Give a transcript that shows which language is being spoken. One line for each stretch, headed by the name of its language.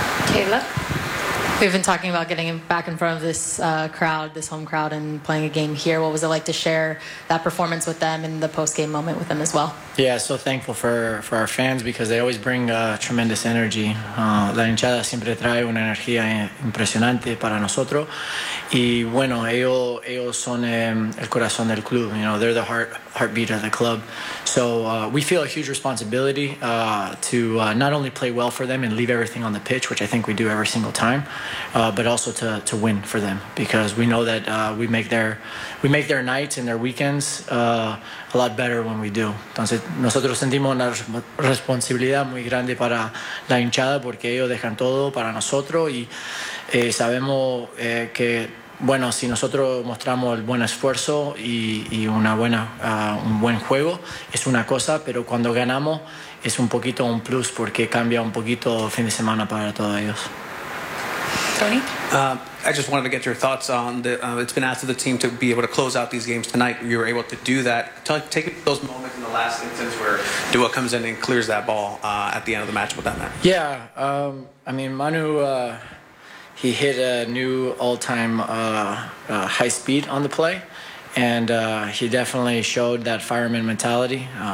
English: Kayla, we've been talking about getting back in front of this crowd, this home crowd, and playing a game here. What was it like to share that performance with them and the post-game moment with them as well? Yeah, so thankful for our fans, because they always bring tremendous energy.
Spanish: La hinchada siempre trae una energía impresionante para nosotros. Y bueno, ellos son el corazón del club.
English: You know, they're the heartbeat of the club. So we feel a huge responsibility to not only play well for them and leave everything on the pitch, which I think we do every single time, but also to win for them, because we know that we make their nights and their weekends a lot better when we do.
Spanish: Entonces, nosotros sentimos una responsabilidad muy grande para la hinchada, porque ellos dejan todo para nosotros, y sabemos que, bueno, si nosotros mostramos el buen esfuerzo y una buena un buen juego, es una cosa, pero cuando ganamos es un poquito un plus, porque cambia un poquito el fin de semana para todos ellos.
English: Tony? I just wanted to get your thoughts on the. It's been asked of the team to be able to close out these games tonight. You were able to do that. Take those moments in the last instance where Dua comes in and clears that ball at the end of the match with that man. Yeah. I mean, Manu, he hit a new all-time high speed on the play, and he definitely showed that fireman mentality.